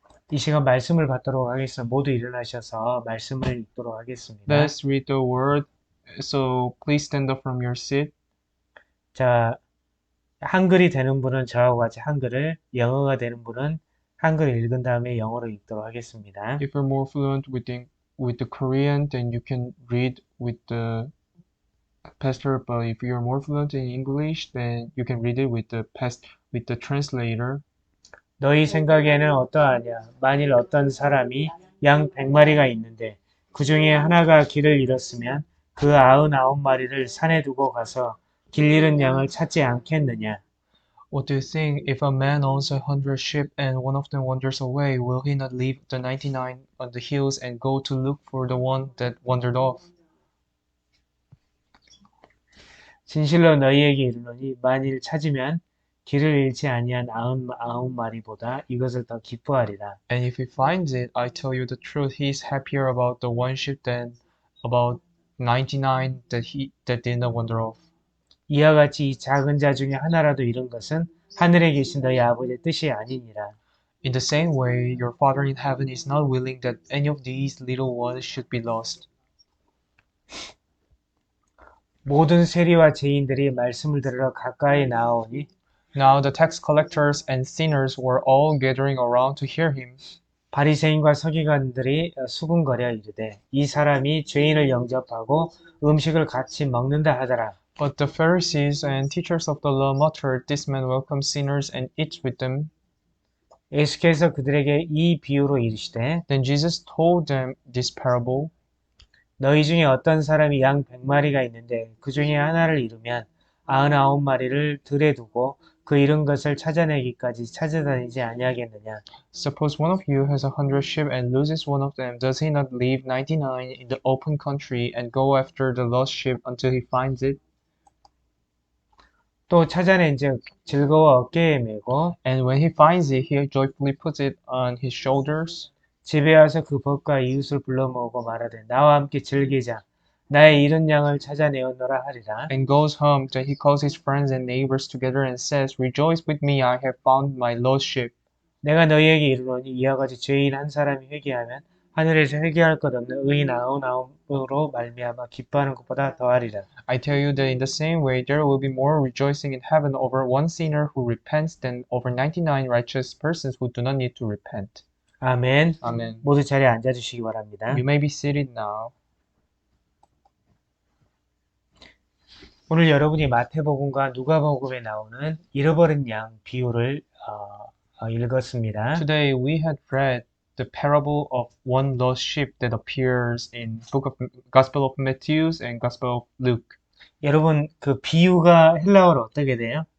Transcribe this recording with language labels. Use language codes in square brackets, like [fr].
[ko] 이 시간 말씀을 받도록 하겠습니다. 모두 일어나셔서 말씀을 읽도록 하겠습니다. [en] Let's read the word. So please stand up from your seat. [ko] 자, 한글이 되는 분은 저하고 같이 한글을, 영어가 되는 분은 한글을 읽은 다음에 영어로 읽도록 하겠습니다. [en] If you're more fluent with the Korean, then you can read with the pastor. But if you're more fluent in English, then you can read it with the translator. [ko] 너희 생각에는 어떠하냐? 만일 어떤 사람이 양 100마리가 있는데 그 중에 하나가 길을 잃었으면 그 99마리를 산에 두고 가서 길 잃은 양을 찾지 않겠느냐? [en] What do you think? If a man owns 100 sheep and one of them wanders away, will he not leave the 99 on the hills and go to look for the one that wandered off? [ko] 진실로 너희에게 이르노니 만일 찾으면 길을 잃지 아니한 99마리보다 이것을 더 기뻐하리라. [en] And if he finds it, I tell you the truth, he is happier about the one sheep than about 99 that did not wander off. [ko] 이와 같이 이 작은 자 중에 하나라도 잃은 것은 하늘에 계신 너희 아버지의 뜻이 아니니라. [en] In the same way, your Father in heaven is not willing that any of these little ones should be lost. [ko] 모든 세리와 죄인들이 말씀을 들으러 가까이 나아오니 [en] Now the tax collectors and sinners were all gathering around to hear him. [ko] 바리새인과 서기관들이 수군거려 이르되 이 사람이 죄인을 영접하고 음식을 같이 먹는다 하더라. [en] But the Pharisees and teachers of the law muttered, "This man welcomes sinners and eats with them." [ko] 예수께서 그들에게 이 비유로 이르시되 [en] Then Jesus told them this parable. [ko] 너희 중에 어떤 사람이 양 100마리가 있는데 그 중에 하나를 잃으면 99마리를 들에 두고 그 잃은 것을 찾아내기까지 찾아다니지 아니하겠느냐. [en] Suppose one of you has 100 sheep and loses one of them. Does he not leave 99 in the open country and go after the lost sheep until he finds it? [ko] 또 찾아낸즉 즐거워 어깨에 메고 [en] And when he finds it, he joyfully puts it on his shoulders. [ko] 집에 와서 그 벗과 이웃을 불러 모으고 말하되 나와 함께 즐기자. 나의 잃은 양을 찾아내었노라 하리라. [en] And goes home. Then he calls his friends and neighbors together and says, "Rejoice with me, I have found my lost sheep." [ko] 내가 너희에게 이르노니 이와 같이 죄인 한 사람이 회개하면 하늘에서 회개할 것 없는 의인 99으로 말미암아 기뻐하는 것보다 더하리라. [en] I tell you that in the same way there will be more rejoicing in heaven over one sinner who repents than over 99 righteous persons who do not need to repent. [ko] 아멘. [en] Amen. [ko] 모두 자리에 앉아주시기 바랍니다. [en] You may be seated now. [ko] 오늘 여러분이 마태복음과 누가복음에 나오는 잃어버린 양 비유를 읽었습니다. [en] Today we had read the parable of one lost sheep that appears in book of Gospel of Matthew and Gospel of Luke. [ko] 여러분 그 비유가 헬라어로 어떻게 돼요?